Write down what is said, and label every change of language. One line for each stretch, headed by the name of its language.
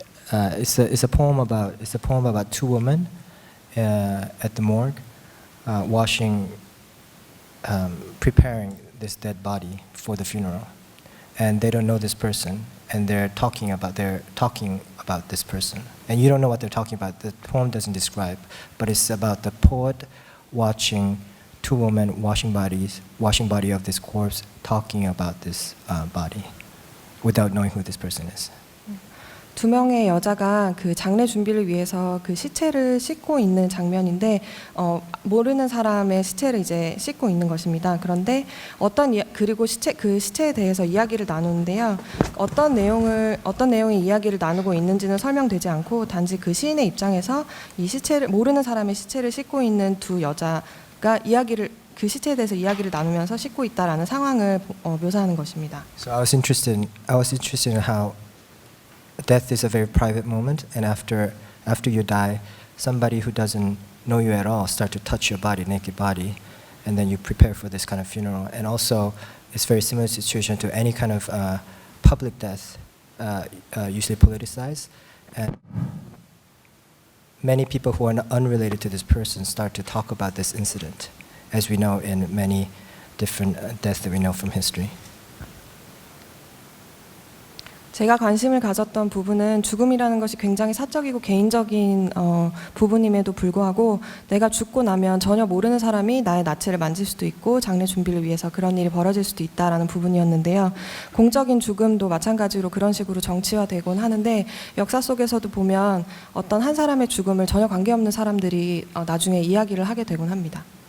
English: It's a poem about two women at the morgue washing, preparing this dead body for the funeral, and they don't know this person, and they're talking about this person, and you don't know what they're talking about. The poem doesn't describe, but it's about the poet watching two women washing body of this corpse, talking about this body, without knowing who this person is.
Korean: 두 명의 여자가 그 장례 준비를 위해서 그 시체를 씻고 있는 장면인데 모르는 사람의 시체를 이제 씻고 있는 것입니다. 그런데 그리고 그 시체에 대해서 이야기를 나누는데요. 어떤 내용의 이야기를 나누고 있는지는 설명되지 않고 단지 그 시인의 입장에서 이 시체를 모르는 사람의 시체를 씻고 있는 두 여자가 그 시체에 대해서 이야기를 나누면서 씻고 있다라는 상황을 묘사하는 것입니다.
English: So I was interested in how death is a very private moment, and after you die, somebody who doesn't know you at all start to touch your body, naked body, and then you prepare for this kind of funeral. And also, it's very similar situation to any kind of public death, usually politicized, and many people who are unrelated to this person start to talk about this incident, as we know in many different deaths that we know from history.
Korean: 제가 관심을 가졌던 부분은 죽음이라는 것이 굉장히 사적이고 개인적인 부분임에도 불구하고 내가 죽고 나면 전혀 모르는 사람이 나의 나체를 만질 수도 있고 장례 준비를 위해서 그런 일이 벌어질 수도 있다라는 부분이었는데요. 공적인 죽음도 마찬가지로 그런 식으로 정치화되곤 하는데 역사 속에서도 보면 어떤 한 사람의 죽음을 전혀 관계없는 사람들이 나중에 이야기를 하게 되곤 합니다.